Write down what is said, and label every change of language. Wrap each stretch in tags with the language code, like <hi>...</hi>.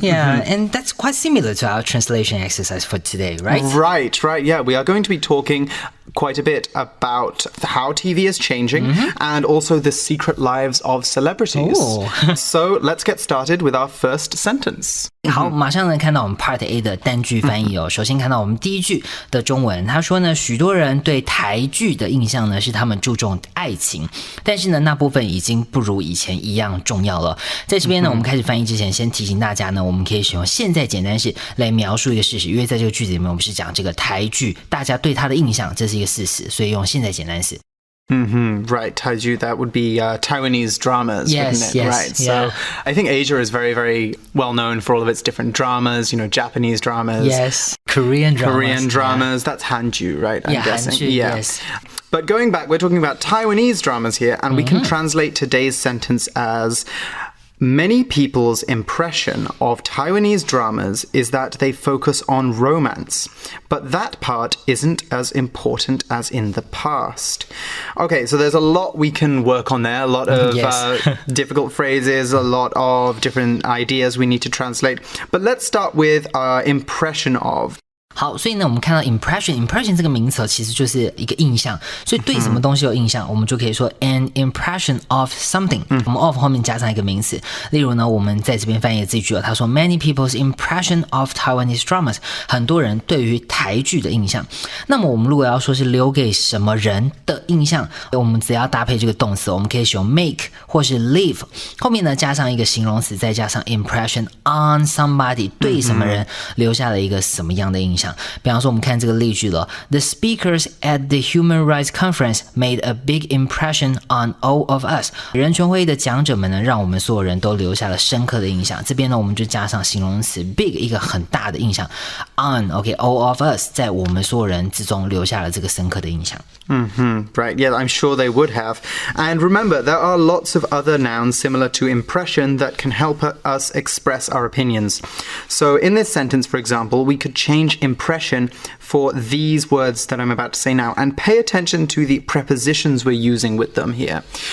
<en>Yeah, and that's quite similar to our translation exercise for today, right? Right. Yeah, we are going to be talking quite a bit about how TV is changing and also the secret lives of celebrities. So let's get started with our first sentence.</en> <zh>好，马上呢看到我们 Part A 的单句翻译哦。首先看到我们第一句的中文，他说呢，许多人对台剧的印象呢是他们注重爱情，但是呢那部分已经不如以前一样重要了。在这边呢，我们开始翻译之前，先提醒大家呢，我们可以使用现在简单式来描述一个事实，因为在这个句子里面，我们是讲这个台剧，大家对它的印象，这是一个事实，所以用现在简单式。</zh> <en>Right, Taiju, that would be Taiwanese dramas, wouldn't it? right. yeah. So I think Asia is very, very well known for all of its different dramas, Japanese dramas. Yes, Korean dramas. That's Hanju, right? I'm guessing. Hanju, yes. But going back, we're talking about Taiwanese dramas here, and we can translate today's sentence as... Many people's impression of Taiwanese dramas is that they focus on romance, but that part isn't as important as in the past. Okay, so there's a lot we can work on there, a lot of difficult phrases, a lot of different ideas we need to translate. But let's start with our impression of.</en> <zh>好，所以呢，我们看到 impression 这个名词其实就是一个印象，所以对什么东西有印象，我们就可以说</zh> <en>an impression of something。</en> <zh>我们 of 后面加上一个名词，例如呢，我们在这边翻译的这句他说</zh> <en>many people's impression of Taiwanese dramas，</en> <zh>很多人对于台剧的印象。那么我们如果要说是留给什么人的印象，我们只要搭配这个动词，我们可以使用 make 或是 leave， 后面呢加上一个形容词，再加上</zh> <en>impression on somebody，</en> <zh>对什么人留下了一个什么样的印象。比方说我们看这个例句了</zh> <en>The speakers at the Human Rights Conference made a big impression on all of us</en> <zh>人权会议的讲者们呢让我们所有人都留下了深刻的印象这边呢我们就加上形容词 big 一个很大的印象</zh> <en>on all of us</en> <zh>在我们所有人之中留下了这个深刻的印象</zh> <en>Right, yeah, I'm sure they would have. And remember, there are lots of other nouns similar to impression that can help us express our opinions. So in this sentence, for example, we could change impression for these words that I'm about to say now and pay attention to the prepositions we're using with them here.</en>